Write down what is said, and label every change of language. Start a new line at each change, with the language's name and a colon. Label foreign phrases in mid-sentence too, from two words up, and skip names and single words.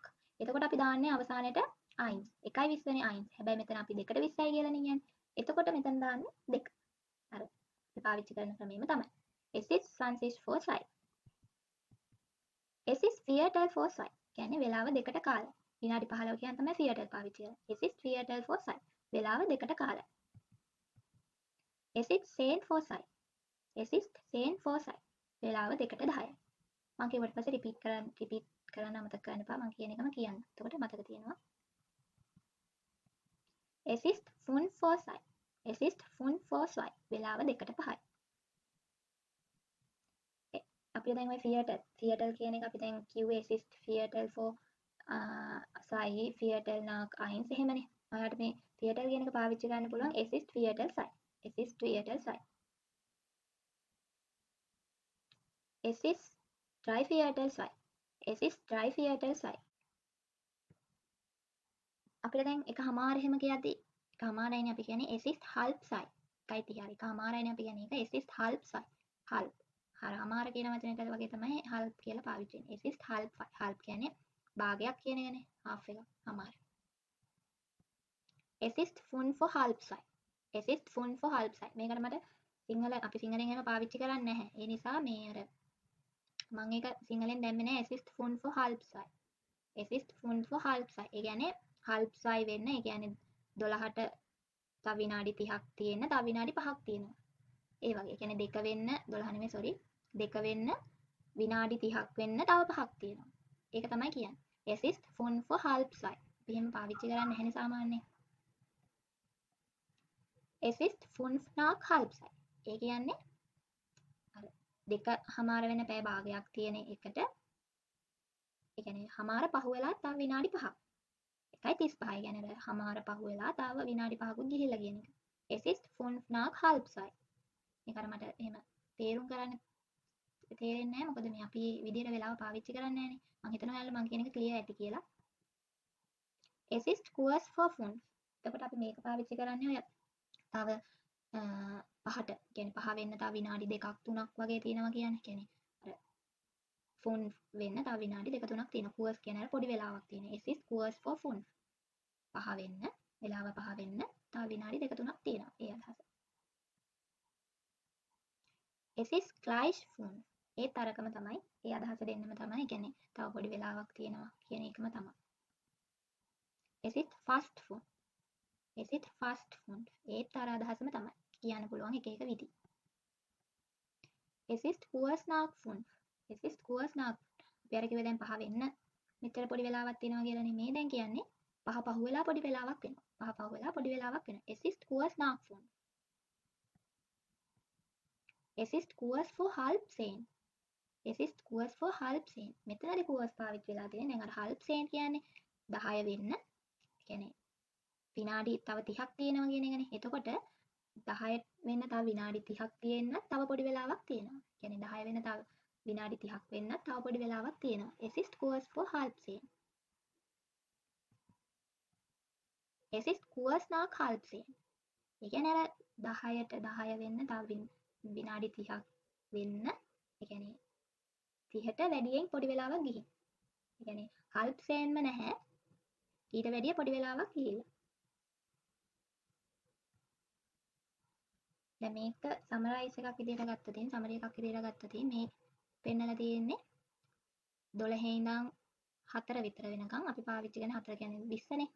Sinhala: එතකොට අපි දාන්නේ අවසානයේට 1. 1:20 නේ 1. හැබැයි මෙතන අපි දෙකට 20යි කියලා නේ කියන්නේ. එතකොට මෙතන දාන්නේ 2. අර අපි පාවිච්චි කරන ක්‍රමෙම තමයි.
German: Es ist 20 vor 2. Es ist Viertel vor 2.
Sinhala: කියන්නේ වෙලාව දෙකට කාලය. විනාඩි 15 කියන තමයි Viertel පාවිච්චි කරන්නේ.
German: Es ist Viertel vor 2.
Sinhala: වෙලාව දෙකට කාලය.
German: Es ist 10 vor 2. Es ist 10 vor 2.
Sinhala: වෙලාව දෙකට 10යි. මම කියවට පස්සේ රිපීට් කරන්න අමතක කරන්න එපා. මම කියන එකම කියන්න. එතකොට මතක තියෙනවා.
German: Es ist 5 vor 2. Es ist 5 vor 2.
Sinhala: වෙලාව දෙකට 5යි. අපි දැන් ওই Viertel කියන එක අපි දැන් කිව්වේ
German: es ist Viertel vor 2 Viertel nach 1
Sinhala: එහෙමනේ. ඔයාලට මේ Viertel කියන එක පාවිච්චි කරන්න පුළුවන්
German: es ist Viertel 2. Es ist Viertel 2. Es ist 3 Viertel 2. Es ist 3 Viertel 2.
Sinhala: අපිට දැන් එකමාර එහෙම කියද්දි එකමාරයිනේ අපි කියන්නේ
German: es ist halb 2.
Sinhala: 1:30 එකමාරයිනේ අපි කියන්නේ ඒක
German: es ist halb 2.
Sinhala: halb හරමාර කියන වචනයට වගේ තමයි halb කියලා පාවිච්චි වෙන්නේ.
German: es ist halb 2.
Sinhala: halb කියන්නේ භාගයක් කියන එකනේ. half එක හමාර.
German: Es ist 5 vor halb 2. Es ist 5 vor halb 2.
Sinhala: මේකට මට සිංහල අපි සිංහලෙන් එහෙම පාවිච්චි කරන්නේ නැහැ. ඒ නිසා මේ අර මම ඒක සිංහලෙන් දැම්මේ නැහැ.
German: es ist 5 vor halb 2. es ist 5 vor halb 2.
Sinhala: ඒ කියන්නේ halb 2 වෙන්න ඒ කියන්නේ 12ට තව විනාඩි 30ක් තියෙන්න තව විනාඩි 5ක් තියෙනවා. ඒ වගේ. ඒ කියන්නේ 2 වෙන්න 12 නෙමෙයි sorry. 2 වෙන්න විනාඩි 30ක් වෙන්න තව 5ක් තියෙනවා. ඒක තමයි කියන්නේ.
German: Es ist 5 vor halb 2.
Sinhala: අපි එහෙම පාවිච්චි කරන්නේ නැහැනේ සාමාන්‍යයෙන්.
German: Es ist 5 nach halb sei.
Sinhala: ඒ කියන්නේ අර දෙක හමාර වෙන පැය භාගයක් තියෙන එකට ඒ කියන්නේ හමාර පහු වෙලා තව විනාඩි 5ක්. 1:35 කියන්නේ හමාර පහු වෙලා තව විනාඩි 5කුත් ගිහිල්ලා කියන එක. Es ist 5 nach halb sei. මේක අර මට එහෙම තේරුම් කරන්න තේරෙන්නේ නැහැ. මොකද මේ අපි විදියට වෙලාව පාවිච්චි කරන්නේ නැහැනේ. මම හිතනවා ඔයාලා මම කියන එක ක්ලියර් ඇති කියලා.
German: Es ist kurz vor 5.
Sinhala: එතකොට අපි මේක පාවිච්චි කරන්නේ ඔය තව පහට කියන්නේ පහ වෙන්න තව විනාඩි 2ක් 3ක් වගේ තියෙනවා කියන්නේ. කියන්නේ අර ෆෝන් වෙන්න තව විනාඩි 2 3ක් තියෙනවා. kurz කියන අර පොඩි වෙලාවක් තියෙනවා.
German: Es ist kurz vor 5.
Sinhala: පහ වෙන්න වෙලාව පහ වෙන්න තව විනාඩි 2 3ක් තියෙනවා. ඒ අදහස.
German: Es ist gleich 5.
Sinhala: ඒ තරකම තමයි. ඒ අදහස දෙන්නම තමයි. කියන්නේ තව පොඩි වෙලාවක් තියෙනවා කියන එකම තමයි.
German: Es ist fast 5. Es ist fast 5.
Sinhala: ඒත් අර අදහසම තමයි. කියන්න පුළුවන් එක එක විදි.
German: Es ist kurz nach 5. Es ist kurz nach.
Sinhala: අපි අර කිව්වේ දැන් පහ වෙන්න මෙච්චර පොඩි වෙලාවක් තියෙනවා කියලානේ මේ දැන් කියන්නේ. පහ පහු වෙලා පොඩි වෙලාවක් වෙනවා. පහ පහු වෙලා පොඩි වෙලාවක් වෙනවා.
German: Es ist kurz nach 5. Es ist kurz vor halb 10. Es ist kurz vor halb 10.
Sinhala: මෙතනදී kurz පාවිච්චි වෙලා තියෙන්නේ. දැන් අර halb 10 කියන්නේ 10 වෙන්න. කියන්නේ විනාඩි තව 30ක් තියෙනවා කියන එකනේ. එතකොට 10 වෙන්න තව විනාඩි 30ක් තියෙන්න තව පොඩි වෙලාවක් තියෙනවා. කියන්නේ 10 වෙන්න තව විනාඩි 30ක් වෙන්න තව පොඩි වෙලාවක් තියෙනවා.
German: Es ist kurz vor halb 10. Es ist kurz nach halb 10.
Sinhala: ඒ කියන්නේ අර 10ට 10 වෙන්න තව විනාඩි 30ක් වෙන්න ඒ කියන්නේ 30ට වැඩියෙන් පොඩි වෙලාවක් ගිහින්. ඒ කියන්නේ halb 10ම නැහැ. ඊට වැඩිය පොඩි වෙලාවක් ගිහිල්ලා. දැන් මේක සමරයිස් එකක් විදිහට ගත්ත තියෙන සමරි එකක් විදිහට ගත්ත තියෙන මේ පෙන්නලා තියෙන්නේ 12 ඉඳන් 4 විතර වෙනකන් අපි පාවිච්චි කරන 4 කියන්නේ 20නේ.